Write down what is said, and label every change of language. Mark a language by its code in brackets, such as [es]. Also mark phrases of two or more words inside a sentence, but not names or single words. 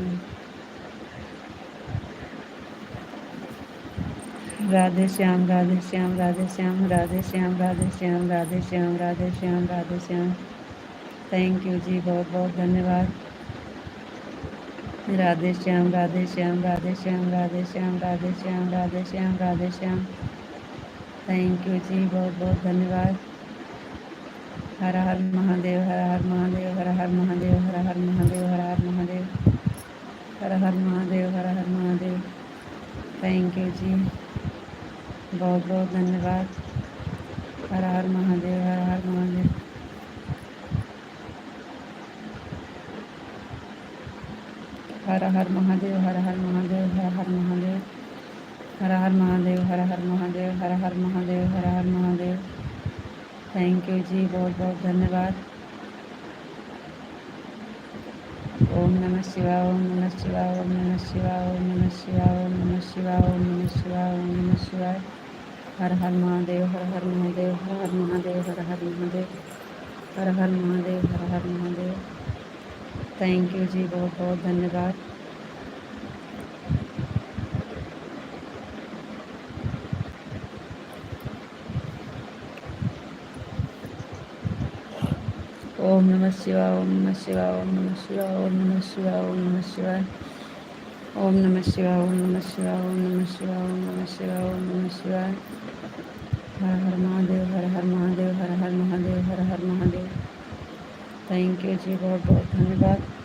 [hi] राधे श्याम राधे श्याम राधे श्याम राधे श्याम राधे श्याम राधे श्याम राधे श्याम राधे श्याम। [en] thank you [hi] जी, बहुत बहुत धन्यवाद। राधे श्याम राधे श्याम राधे श्याम राधे श्याम राधे श्याम राधे श्याम राधे श्याम। [en] thank you [hi] जी, बहुत बहुत धन्यवाद। हर हर महादेव हर हर महादेव हर हर महादेव हर हर महादेव हर हर महादेव हर हर महादेव हर हर महादेव। [en] thank you [hi] जी, बहुत बहुत धन्यवाद। हर हर महादेव हर हर महादेव। हर हर महादेव हर हर महादेव हर हर महादेव हर हर महादेव हर हर महादेव हर हर महादेव हर हर महादेव। [en] thank you [hi] जी, बहुत बहुत धन्यवाद। ओम नमः शिवाय ओम नमः शिवाय ओम नमः शिवाय ओम नमः शिवाय ओम नमः शिवाय ओम नमः शिवाय ओम नमः शिवाय। हर हर महादेव हर हर महादेव हर हर महादेव हर हर महादेव हर हर महादेव हर हर महादेव। [en] thank you [hi] जी, बहुत बहुत धन्यवाद। ओम नमः शिवाय ओम नमः शिवाय ओम नमः शिवाय ओम नमः शिवाय ओम नमः शिवाय ओम नमः शिवाय ओम नमः शिवाय ओम नमः शिवाय ओम नमः शिवाय ओम नमः शिवाय। हर हर महादेव हर हर महादेव हर हर महादेव हर हर महादेव। [en] thank you [hi] जी, बहुत बहुत धन्यवाद।